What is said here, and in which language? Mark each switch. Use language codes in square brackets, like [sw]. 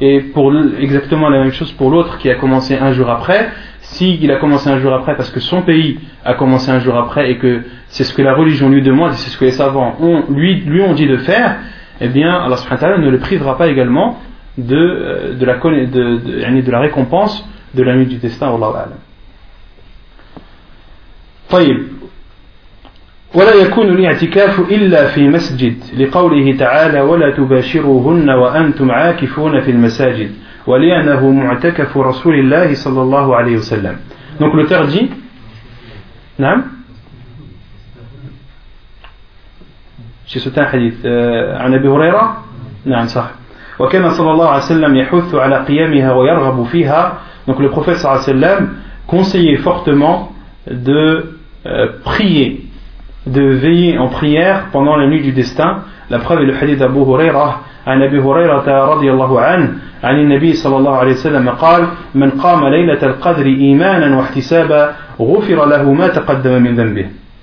[fr] Et pour exactement la même chose pour l'autre qui a commencé un jour après, s'il a commencé un jour après parce que son pays a commencé un jour après et que c'est ce que la religion lui demande et c'est ce que les savants ont, lui ont dit de faire, eh bien Allah subhanahu wa ta'ala ne le privera pas également de la récompense de la nuit du destin. [ar] Wallahu a'lam. طيب ولا يكون الاعتكاف الا في مسجد لقوله تعالى ولا تباشروهن وانتم عاكفون في المساجد ولانه معتكف رسول الله صلى الله عليه وسلم. [fr] Donc le terme dit, [ar] نعم شي سوتان حديث عن ابي هريره نعم صح وكان صلى الله عليه وسلم يحث على قيامها ويرغب فيها. [fr] Donc le prophète صلى الله عليه وسلم conseillait fortement de prier, de veiller en prière pendant la nuit du destin. La preuve est le hadith d'Abu Huraira, à Nabi Huraira radiallahu anhu, à Nabi sallallahu alayhi wa sallam, [ar] قال من قام ليلة القدر إيمانا واحتسابا غفر له ما تقدم من ذنبه.